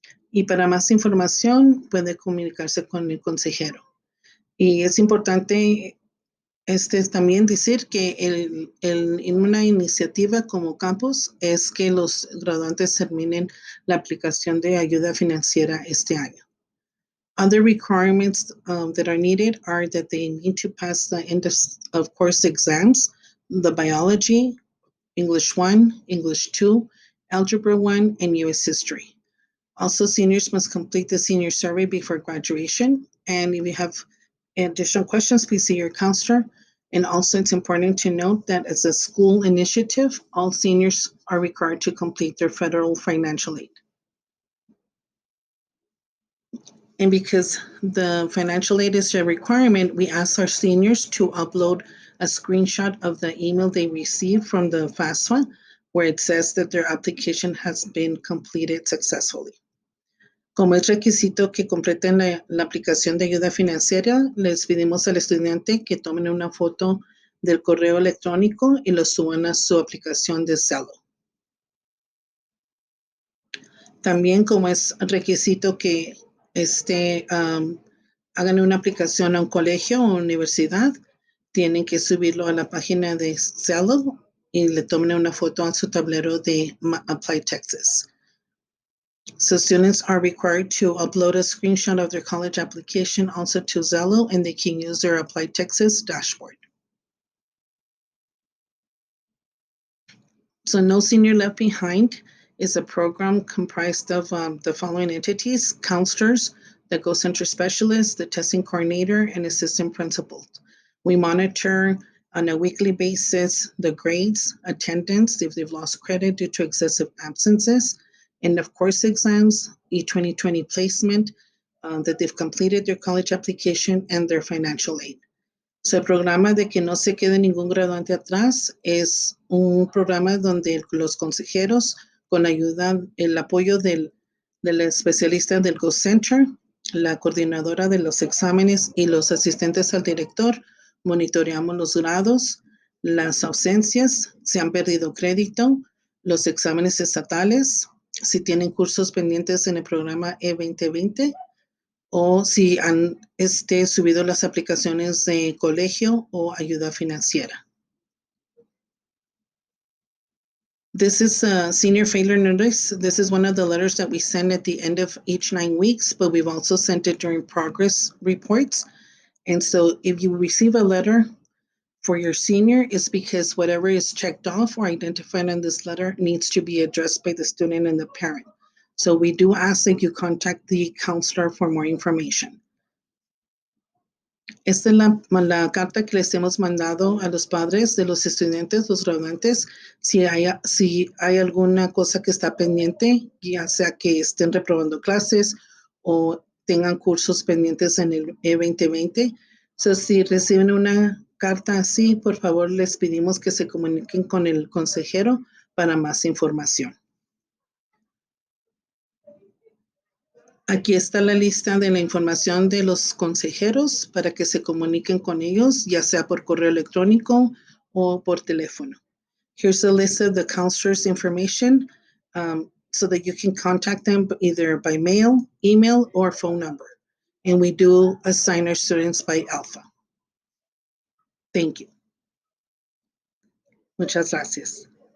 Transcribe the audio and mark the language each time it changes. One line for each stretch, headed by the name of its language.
Spanish: Y para más información puede comunicarse con el consejero. Y es importante también decir que en una iniciativa como campus es que los graduantes terminen la aplicación de ayuda financiera este año.
English: Other requirements that are needed are that they need to pass the end of course exams, the biology, English 1, English 2, Algebra 1, and US History. Also, seniors must complete the senior survey before graduation. And if you have additional questions, please see your counselor. And also, it's important to note that as a school initiative, all seniors are required to complete their federal financial aid. And because the financial aid is a requirement, we ask our seniors to upload a screenshot of the email they received from the FAFSA, where it says that their application has been completed successfully.
Spanish: Como es requisito que completen la aplicación de ayuda financiera, les pedimos al estudiante que tomen una foto del correo electrónico y lo suban a su aplicación de Zello. También, como es requisito que hagan una aplicación a un colegio o universidad, tienen que subirlo a la página de Zello y le tomen una foto a su tablero de Apply Texas.
English: So students are required to upload a screenshot of their college application also to Zello, and they can use their Apply Texas dashboard. So No Senior Left Behind is a program comprised of the following entities: counselors, the Go Center specialist, the testing coordinator, and assistant principals. We monitor on a weekly basis the grades, attendance, if they've lost credit due to excessive absences, end of course exams, E2020 placement, that they've completed their college application, and their financial aid.
Spanish: So el programa de que no se quede ningún graduante atrás es un programa donde los consejeros, con ayuda, el apoyo del especialista del Go Center, la coordinadora de los exámenes y los asistentes al director, monitoreamos los grados, las ausencias, si han perdido crédito, los exámenes estatales, si tienen cursos pendientes en el programa E2020, o si han subido las aplicaciones de colegio o ayuda financiera.
English: This is a senior failure notice. This is one of the letters that we send at the end of each 9 weeks, but we've also sent it during progress reports. And so if you receive a letter for your senior, it's because whatever is checked off or identified in this letter needs to be addressed by the student and the parent. So we do ask that you contact the counselor for more information.
Spanish: Esta es la carta que les hemos mandado a los padres de los estudiantes, los graduantes, si hay alguna cosa que está pendiente, ya sea que estén reprobando clases o tengan cursos pendientes en el E2020. So, si reciben una carta así, por favor, les pedimos que se comuniquen con el consejero para más información. Aquí está la lista de la información de los consejeros para que se comuniquen con ellos, ya sea por correo electrónico o por teléfono.
English: Here's a list of the counselors' information so that you can contact them either by mail, email, or phone number. And we do assign our students by alpha. Thank you.
Spanish: Muchas gracias.